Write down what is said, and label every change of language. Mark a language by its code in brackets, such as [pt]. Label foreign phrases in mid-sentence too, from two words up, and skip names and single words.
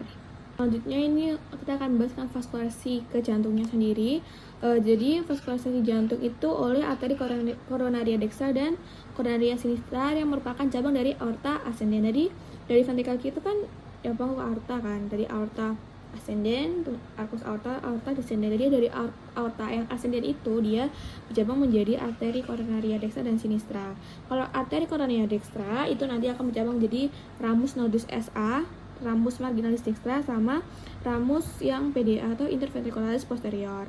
[id] Selanjutnya ini kita akan bahaskan vaskulasi ke jantungnya sendiri. Jadi vaskulasi jantung itu oleh arteri [la] coronaria dextra [id] dan [la] coronaria sinistra [id] yang merupakan cabang dari [la] aorta ascendens. [id] Jadi dari ventrikel kita kan cabang ke aorta kan, dari [la] aorta ascendens, arcus aorta descendens. [id] Jadi dari aorta yang ascendens itu dia bercabang menjadi arteri [la] coronaria dextra [id] dan sinistra. Kalau arteri [la] coronaria dextra [id] itu nanti akan bercabang jadi [la] ramus nodus SA, ramus marginalis dextra, [id] sama ramus yang PDA atau [la] interventricularis posterior.